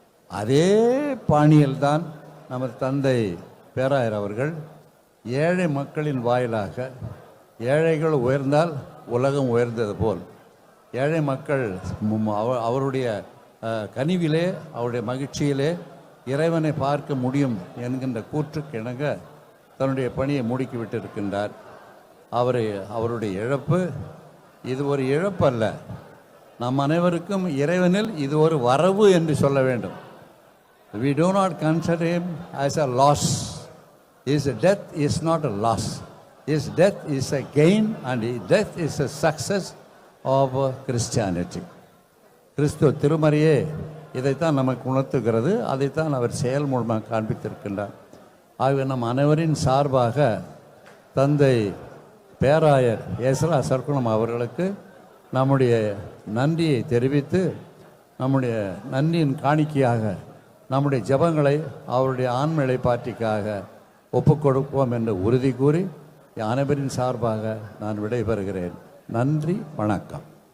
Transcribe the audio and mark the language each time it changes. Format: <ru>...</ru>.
<ta>அதே பாணியில்தான் நமது தந்தை பேராயர் அவர்கள் ஏழை மக்களின் வாயிலாக, ஏழைகள் உயர்ந்தால் உலகம் உயர்ந்தது போல், ஏழை மக்கள் அவருடைய கனிவிலே, அவருடைய மகிழ்ச்சியிலே இறைவனை பார்க்க முடியும் என்கின்ற கூற்றுக்கு இணங்க தன்னுடைய பணியை முடுக்கிவிட்டு இருக்கின்றார். அவருடைய இழப்பு இது ஒரு இழப்பு அல்ல, நம் அனைவருக்கும் இறைவனில் இது ஒரு வரவு என்று சொல்ல வேண்டும்.</ta> <en>We do not consider him as a loss. His death is not a loss. His death is a gain and his death is a success of Christianity.</en> <ta>கிறிஸ்துவ திருமறையே இதைத்தான் நமக்கு உணர்த்துகிறது. அதைத்தான் அவர் செயல் மூலமாக காண்பித்திருக்கின்றார். ஆகவே நம் அனைவரின் சார்பாக தந்தை பேராயர் ஏசரா சர்க்குணம் அவர்களுக்கு நம்முடைய நன்றியை தெரிவித்து, நம்முடைய நன்றியின் காணிக்கையாக நம்முடைய ஜெபங்களை அவருடைய ஆன்ம இளைப்பாற்றிக்காக ஒப்புக் கொடுப்போம் என்று உறுதி கூறி அனைவரின் சார்பாக நான் விடைபெறுகிறேன். நன்றி, வணக்கம்.</ta>